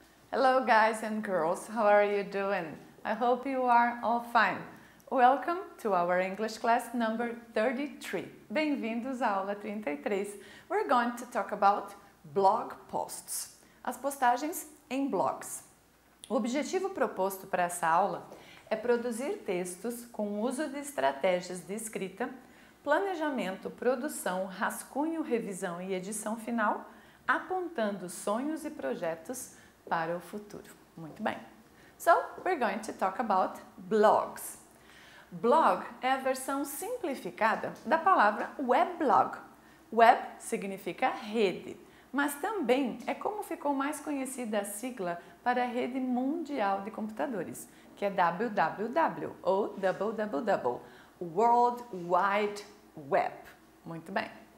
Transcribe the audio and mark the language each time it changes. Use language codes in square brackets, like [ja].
[en] Hello guys and girls, how are you doing? I hope you are all fine. Welcome to our English class number 33. [pt] Bem-vindos à aula 33. [en] We're going to talk about blog posts. [pt] As postagens em blogs. O objetivo proposto para essa aula é produzir textos com uso de estratégias de escrita, planejamento, produção, rascunho, revisão e edição final, apontando sonhos e projetos para o futuro. Muito bem. [en] So, we're going to talk about blogs. [pt] Blog é a versão simplificada da palavra weblog. Web significa rede, mas também é como ficou mais conhecida a sigla para a rede mundial de computadores, que é WWW ou www, World Wide Web. Muito bem.